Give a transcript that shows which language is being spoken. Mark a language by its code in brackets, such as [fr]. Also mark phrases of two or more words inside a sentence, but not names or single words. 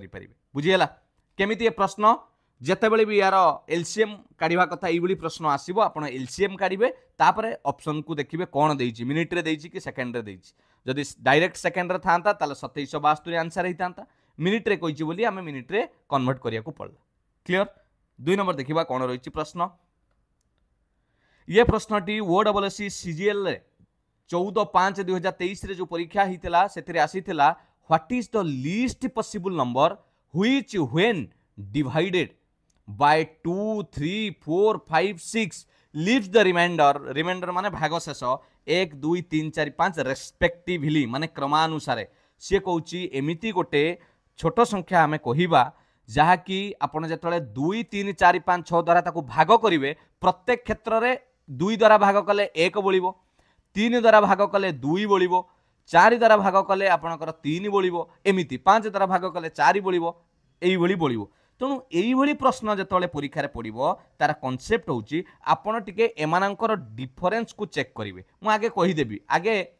[or] ପାରିବେ ବୁଝିଲା କେମିତି ଏ ପ୍ରଶ୍ନ ଯେତେବେଳେ ଭି ଯାର ଏଲସିଏମ କାଢ଼ିବା କଥା ଏଇ ଭଳି ପ୍ରଶ୍ନ ଆସିବ ଆପଣ ଏଲସିଏମ କାଢ଼ିବେ ତାପରେ ଅପସନ କୁ ଦେଖିବେ କଣ ଦେଇଛି ମିନିଟ ରେ ଦେଇଛି କି ସେକେଣ୍ଡ ରେ ଦେଇଛି ଯଦି [en] direct second [or] ରେ ଥାନ୍ତା ତାହେଲେ 2772 ଆନସର ହେଇଥାନ୍ତା ମିନିଟ ରେ କହିଛି ବୋଲି ଆମେ ମିନିଟ ରେ କନଭର୍ଟ କରିବାକୁ ପଡ଼ିଲା କ୍ଲିଅର 2 ନମ୍ବର ଦେଖିବା କଣ ରହିଛି ପ୍ରଶ୍ନ ଏ ପ୍ରଶ୍ନଟି ଓଡବ୍ଲ୍ୟୁଏସସି ସିଜିଏଲ ରେ 14/5/2023 ରେ ଯୋ ପରୀକ୍ଷା ହେଇଥିଲା ସେଠିରେ ଆସିଥିଲା [en] what is the least possible number which when divided by 2 3 4 5 6 leaves the remainder [or] ମାନେ ଭାଗ ଶେଷ 1 2 3 4 5 ରେସପେକ୍ଟିଭଲି ମାନେ କ୍ରମାନୁସାରେ ସେ କହୁଁ ଏମିତି ଗୋଟେ ଛୋଟ ସଂଖ୍ୟା ଆମେ କହିବା ଯାହାକି ଆପଣ ଯେତେବେଳେ 2 3 4 5 6 ଦ୍ୱାରା ତାକୁ ଭାଗ କରିବେ ପ୍ରତ୍ୟେକ କ୍ଷେତ୍ର ରେ 2 ଦ୍ୱାରା ଭାଗ କଲେ 1 ବଳିବ 3 ଦ୍ୱାରା ଭାଗ କଲେ 2 ବଳିବ 4 ଦ୍ୱାରା ଭାଗ କଲେ ଆପଣଙ୍କର 3 ବଳିବ ଏମିତି 5 ଦ୍ୱାରା ଭାଗ କଲେ 4 ବଳିବ ଏଇ ଭଳି ବଳିବ ତେଣୁ ଏଇ ଭଳି ପ୍ରଶ୍ନ ଯେତେବେଳେ ପରୀକ୍ଷା ରେ ପଡ଼ିବ ତାର କନସେପ୍ଟ ହେଉଛି ଆପଣ ଟିକେ ଏମାନଙ୍କର ଡିଫରେନ୍ସ କୁ ଚେକ କରିବେ ମୁ ଆଗେ କହି ଦେବି ଆଗେ